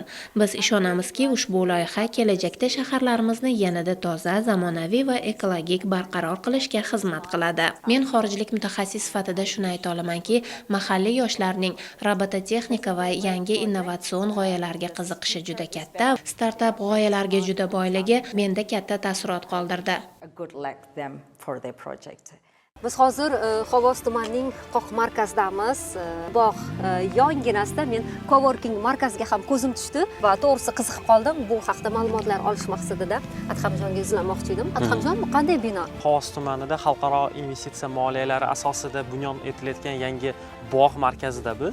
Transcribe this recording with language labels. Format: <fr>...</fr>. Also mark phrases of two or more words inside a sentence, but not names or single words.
<uz>Biz ishonamizki, ushbu loyiha kelajakda shaharlarimizni yanada toza, zamonaviy va ekologik barqaror qilishga xizmat qiladi. Men xorijlik mutaxassis sifatida shuni ayta olamanki, mahalliy yoshlarning robototexnika va yangi innovatsion g'oyalarga qiziqishi juda katta. Startap g'oyalarga juda boyligi menda katta taassurot qoldirdi.</uz> <en>Good luck them for their project.</en> <uz>Biz hozir Xovos tumanining qoq markazidamiz. Bog' yonginasida men coworking markaziga ham ko'zim tushdi va to'g'risi qiziqib qoldim. Bu haqda ma'lumotlar olish maqsadida Adhamjonga izlamoqchi edim. Adhamjon, bu qanday bino? Xovos tumanida xalqaro investitsiya moliyalari asosida bunyod etilayotgan yangi bog' markazida biz.</uz>